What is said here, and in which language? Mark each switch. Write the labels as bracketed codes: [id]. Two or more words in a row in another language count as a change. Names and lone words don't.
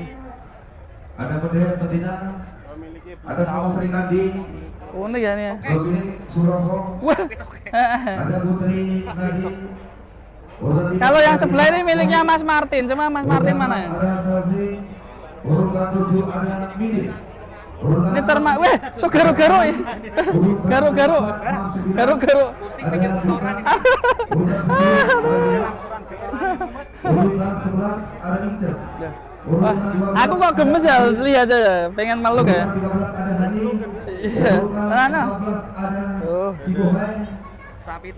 [id] Ada bendera betina. Ada sama Sri Kandi. Unik ya ini ya. Ini Suroso. Wah. Ada Putri Nadi. Kalau yang sebelah ini miliknya Mas Martin. Cuma Mas Martin mana ya? Ada Salsi. Urutan 7 ada Mini. Ini termak. Weh, so garu-garu ya. Garu-garu. Garu-garu. Pusing bikin setoran ini. Urutan 11 ada Inces. Wah, aku kok gemes ya lihat aja, pengen meluk ya. 13 ada Hani. Iya. Mana? 14 ada Oh, Cibohai. Sapi itu